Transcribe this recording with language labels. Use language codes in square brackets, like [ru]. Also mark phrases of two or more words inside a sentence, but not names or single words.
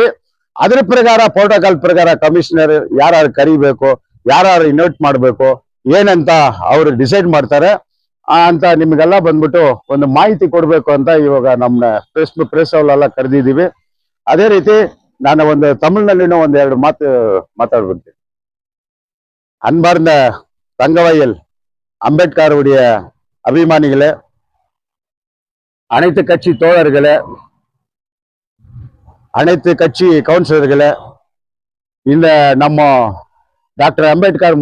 [kn] ಅದ್ರ ಪ್ರಕಾರ ಪ್ರೋಟೋಕಾಲ್ ಪ್ರಕಾರ ಕಮಿಷನರ್ ಯಾರು ಕರಿಬೇಕು, ಯಾರು ಇನ್ವೈಟ್ ಮಾಡ್ಬೇಕು ಏನಂತ ಅವರು ಡಿಸೈಡ್ ಮಾಡ್ತಾರೆ ಅಂತ ನಿಮ್ಗೆಲ್ಲ ಬಂದ್ಬಿಟ್ಟು ಒಂದು ಮಾಹಿತಿ ಕೊಡ್ಬೇಕು ಅಂತ ಇವಾಗ ನಮ್ಮ ಪ್ರೆಸ್ ಅವರೆಲ್ಲ ಕರೆದಿದ್ದೀವಿ. ಅದೇ ರೀತಿ ನಾನು ಒಂದು ತಮಿಳ್ನಲ್ಲಿನೂ ಒಂದೆರಡು ಮಾತು ಮಾತಾಡ್ಬಿಡ್ತೀನಿ. [ta] அன்பார்ந்த தங்கவயல் அம்பேத்கருடைய அபிமானிகளே, அனைத்து கட்சி தோழர்களே, அனைத்து கட்சி கவுன்சிலர்களே, இந்த நம்ம டாக்டர் அம்பேத்கர்